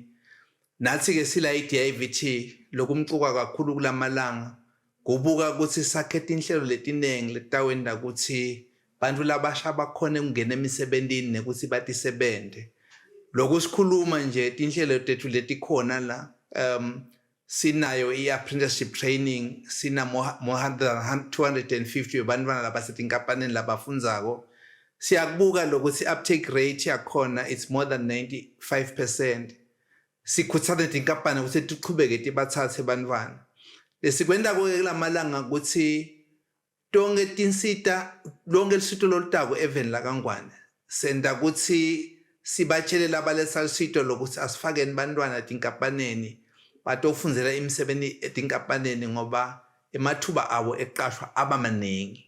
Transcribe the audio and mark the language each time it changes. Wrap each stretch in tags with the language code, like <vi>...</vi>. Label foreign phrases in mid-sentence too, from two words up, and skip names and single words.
<ss>Nathi-ke sila i-DIVT lokumcuka kakhulu kulamalanga kubuka ukuthi sakhetha inhlelo letinengi letawenda ukuthi bantfu labasha bakhone kungena emisebentini nekuthi batisebente. Lokhu sikhuluma nje tinhlelo tethu letikhona la sinayo i-</ss> <en>apprenticeship training</en> <ss>sina more 250 bantwana labasetinkampanini labafundzako. Siyakubuka lokuthi</ss> <en>uptake rate</en> <ss>yakhona</ss> <en>it's more than 95%.</en> <ss>Sikhuthaza tinkampani ukuthi tiqhubeke tibathathe bantwana. Lesikwenda kulamalanga ukuthi tonke tinsita lonke lisito lolutako even la kangwane senda ukuthi sibatshele labalesa lisito lokuthi asifakeni bantwana tinkampanini batofundzela imisebenzi etinkampanini ngoba emathuba abo eqashwa abamaningi.</ss>